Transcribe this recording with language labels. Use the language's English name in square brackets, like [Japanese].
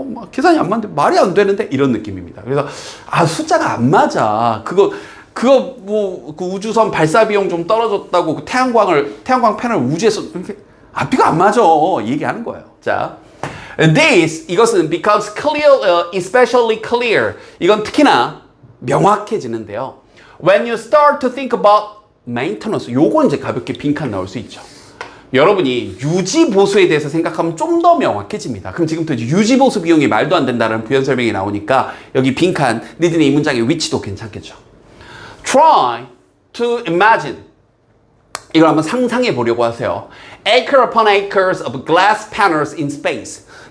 [Korean] 계산이 안 맞는데 말이 안 되는데 이런 느낌입니다. 그래서 숫자가 안 맞아. 그거 그 우주선 발사 비용 좀 떨어졌다고 그 태양광 패널 우주에서 이렇게 앞뒤가 안 맞아 얘기하는 거예요. 자, 이것은 [English] becomes clear, especially clear. [Korean] 이건 특히나 명확해지는데요. [English] When you start to think about maintenance, [Korean] 요건 이제 가볍게 빈칸 넣을 수 있죠. 여러분이 유지보수에 대해서 생각하면 좀 더 명확해집니다. 그럼 지금부터 유지보수 비용이 말도 안 된다는 부연 설명이 나오니까 여기 빈칸, 니들이 이 문장의 위치도 괜찮겠죠. [English] Try to imagine. [Korean] 이걸 한번 상상해 보려고 하세요. [English] Acre upon acres of glass panels in space.